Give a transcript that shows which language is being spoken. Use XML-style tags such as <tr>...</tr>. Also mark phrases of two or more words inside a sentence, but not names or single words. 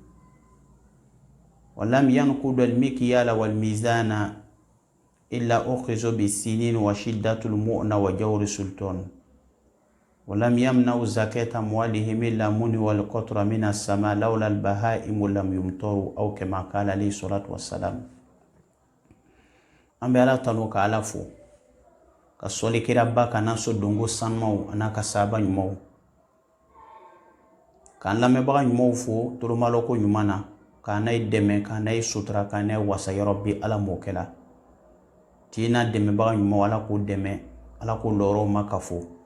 <ar>ولم ينقض المكيال والميزان إلا أخذوا بالسنين وشدة المؤن وجور السلطان ولم يمنعوا زكاة أموالهم إلا من والقطر من السماء لولا البهائم لم يمطروا أو كما قال عليه الصلاة والسلام.</ar> <bm>An bɛ Ala tanu ka Ala fo ka sɔli kira ba ka n'an so dongo sanumaw an'a ka sahaba ɲumanw k'an lamɛnbaga ɲumanw fo tolomaloko ɲuman na k'an n'a ye dɛmɛ k'an n'a ye sutura k'an n'a ye wasa yɔrɔ bi Ala m'o kɛla t'i n'a dɛmɛbaga ɲumanw Ala k'o dɛmɛ Ala k'o lɔrɔw ma ka fo</bm>